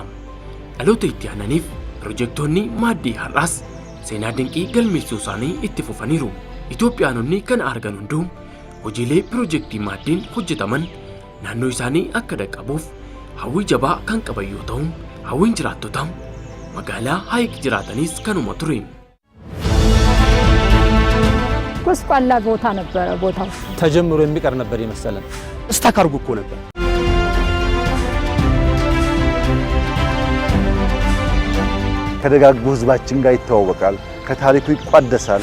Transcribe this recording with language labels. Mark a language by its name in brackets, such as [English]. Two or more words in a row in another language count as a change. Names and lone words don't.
[Oromo] Dhaloota itti aananiif piroojektonni maaddii har'aas seenaa dinqii galmeessuu isaanii itti fufaniiru. Itoophiyaanonni kan argan hunduu hojiilee piroojeektii maaddiin hojjetaman naannoo isaanii akka dhaqqabuuf hawwii jabaa kan qaban yoo ta'u hawwiin jiraattota magaalaa Haayiq jiraatanis kanuma ture. [Amharic] ጎስቋላ ቦታ ነበረ ቦታው ተጀምሮ የሚቀር ነበር ይመስላል እስታካርጉ እኮ ነበር ከደጋጉ ህዝባችን ጋር ይተዋወቃል ከታሪኩ ይቋደሳል